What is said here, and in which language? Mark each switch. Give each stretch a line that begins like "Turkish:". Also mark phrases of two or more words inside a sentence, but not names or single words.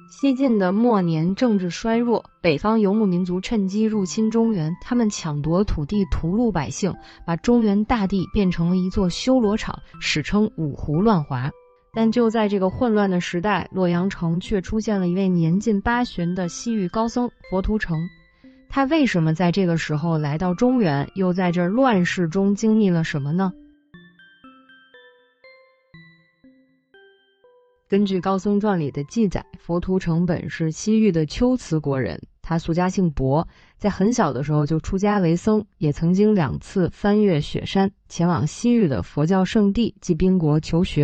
Chinese: 西晉的末年，政治衰弱，北方游牧民族趁机入侵中原，他們搶奪土地，屠戮百姓，把中原大地变成了一座修羅場，史稱五胡亂華。但就在這個混亂的時代，洛陽城卻出現了一位年近80的西域高僧佛圖澄。他為什麼在這個時候來到中原，又在這亂世中經歷了什麼呢？根據《高僧傳》裡的記載，佛圖澄本是西域的龜茲國人，他俗家姓薄，在很小的時候就出家為僧，也曾經2次翻越雪山，前往西域的佛教聖地罽賓國求學。